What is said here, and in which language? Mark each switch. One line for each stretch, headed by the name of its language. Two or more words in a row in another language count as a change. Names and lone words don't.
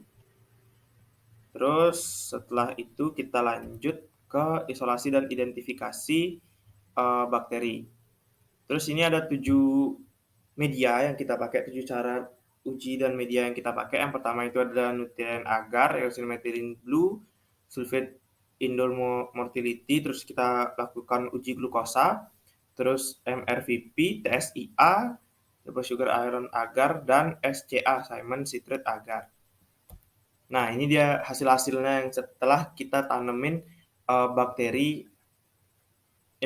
Indonesian: Terus setelah itu kita lanjut ke isolasi dan identifikasi bakteri. Terus ini ada 7 media yang kita pakai, 7 cara uji dan media yang kita pakai. Yang pertama itu adalah nutrien agar, eosin methylene blue, sulfate indole motility, terus kita lakukan uji glukosa, terus MRVP, TSIA, double sugar iron agar, dan SCA, Simon citrate agar. Nah, ini dia hasil-hasilnya yang setelah kita tanemin bakteri E.